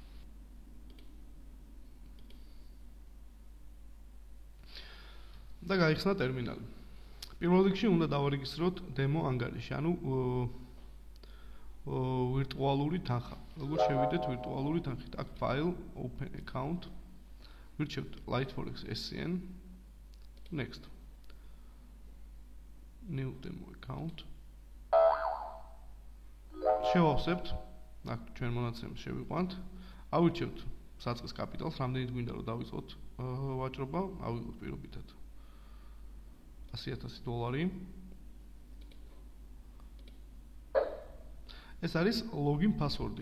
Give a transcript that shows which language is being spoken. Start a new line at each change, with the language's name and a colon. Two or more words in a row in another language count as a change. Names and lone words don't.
Georgian: და გაიხსნა ტერმინალი. პირველ რიგში უნდა დავარეგისტროთ demo ანგარიში, ანუ ვირტუალური თანხა. როგორ შევიდეთ ვირტუალური თანხით? აქ
English: file, open account,
Georgian: ვირჩევთ Light Forex SCN, next.
English: New demo account.
Georgian: შევავსებთ, აქ ჩვენ მონაცემს შევიყვანთ. ავირჩევთ საწყის კაპიტალს, რამდენით გვინდა რომ დავიწყოთ ვაჭრობა, ავიღოთ პირობითად $100,000. ეს არის
English: login password-
Georgian: ი.